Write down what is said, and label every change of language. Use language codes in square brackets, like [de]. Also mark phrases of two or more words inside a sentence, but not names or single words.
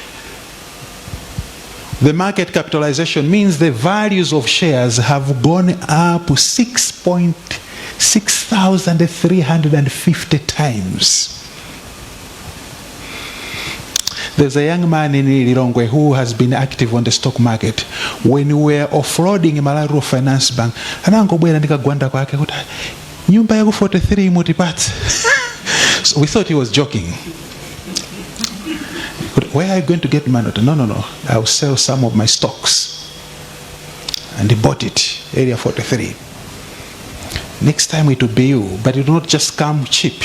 [en] The market capitalization means the values of shares have gone up 6,350 times. There's a young man in Lilongwe who has been active on the stock market. When we were offloading [ny] Malawi Finance Bank, anangobwera ndikagwanda kwake kuti nyumba yaku 43 mutipatse. [en] So we thought he was joking. Where are you going to get money? No. I'll sell some of my stocks. And he bought it, area 43. Next time it will be you, but it will not just come cheap.